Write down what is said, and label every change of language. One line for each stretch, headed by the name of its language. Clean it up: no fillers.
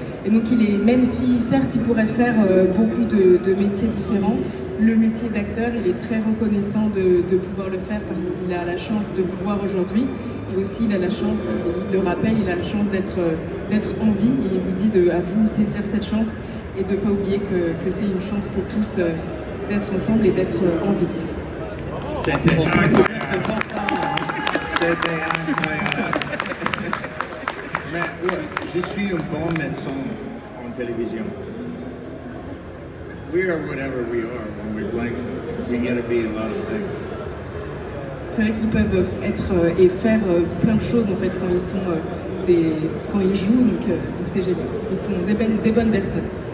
French: Et donc même si certes il pourrait faire beaucoup de métiers différents, le métier d'acteur il est très reconnaissant de pouvoir le faire parce qu'il a la chance de vous voir aujourd'hui, et aussi il a la chance, il le rappelle, il a la chance d'être en vie, et il vous dit à vous saisir cette chance et de ne pas oublier que c'est une chance pour tous d'être ensemble et d'être en vie. C'était incroyable. C'était incroyable. Mais ouais, je suis un bon médecin en télévision.
English: We are whatever we are when we're blanks. You gotta be a lot of things.
French: C'est vrai qu'ils peuvent être et faire plein de choses en fait quand ils sont quand ils jouent, donc c'est génial. Ils sont des bonnes personnes.